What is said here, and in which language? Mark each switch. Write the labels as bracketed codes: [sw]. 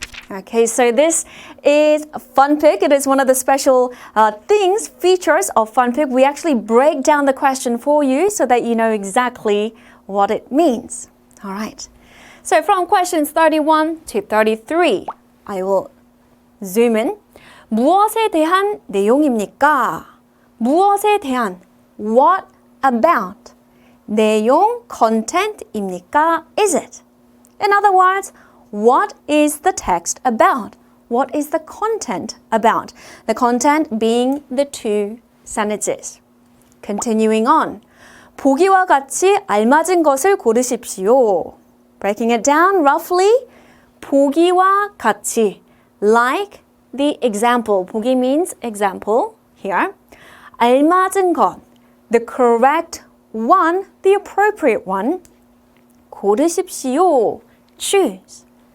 [en] Okay, so this is FunPik. It is one of the special features of FunPik. We actually break down the question for you so that you know exactly what it means. All right. So from questions 31 to 33, I will zoom in. [ko] 무엇에 대한 내용입니까? 무엇에 대한, [en] what about? [ko] 내용, content입니까? [en] Is it? In other words, what is the text about? What is the content about? The content being the 2 sentences. Continuing on. [ko] 보기와 같이 알맞은 것을 고르십시오. [en] Breaking it down roughly. [ko] 보기와 같이. [en] Like the example. 보기 means example here. [ko] 알맞은 것. [en] The correct one, the appropriate one. [ko] 고르십시오. [en] Choose.